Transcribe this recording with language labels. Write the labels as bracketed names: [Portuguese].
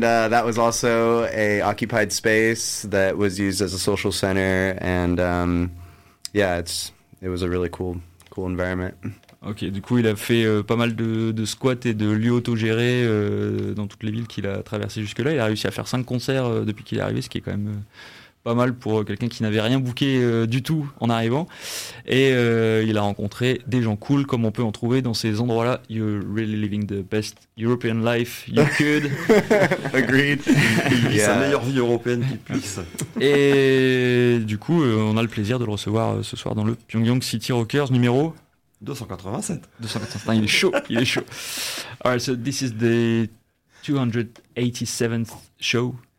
[English] that was also a occupied space that was used as a social center, and it was a really cool environment. [French] Ok, du coup, il a fait pas mal de squats et de lieux autogérés dans toutes les villes qu'il a traversées jusque-là. Il a réussi à faire 5 concerts depuis qu'il est arrivé, ce qui est quand même... pas mal pour quelqu'un qui n'avait rien booké du tout en arrivant. Et il a rencontré des gens cool comme on peut en trouver dans ces endroits-là. [English] You're really living the best European life you could. Agreed. [French] Sa meilleure vie européenne qu'il puisse. Et du coup, on a le plaisir de le recevoir ce soir dans le Pyongyang City Rockers numéro... 287. Il est chaud. [English] All right, so this is the 287th show.